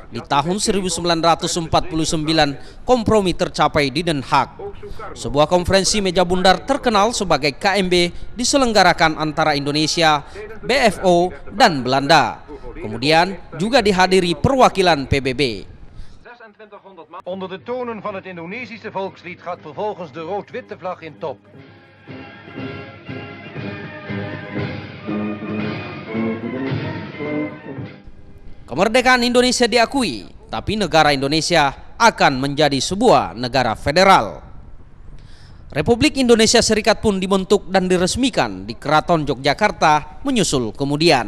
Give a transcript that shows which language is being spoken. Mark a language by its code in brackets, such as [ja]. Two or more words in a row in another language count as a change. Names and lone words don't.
[id] Di tahun 1949, kompromi tercapai di Den Haag. Sebuah konferensi meja bundar terkenal sebagai KMB diselenggarakan antara Indonesia, BFO, dan Belanda. Kemudian juga dihadiri perwakilan PBB. [nl] Onder de tonen van het Indonesische volkslied gaat vervolgens de rood-witte vlag in top. [id] Kemerdekaan Indonesia diakui, tapi negara Indonesia akan menjadi sebuah negara federal. Republik Indonesia Serikat pun dibentuk dan diresmikan di Keraton Yogyakarta menyusul kemudian.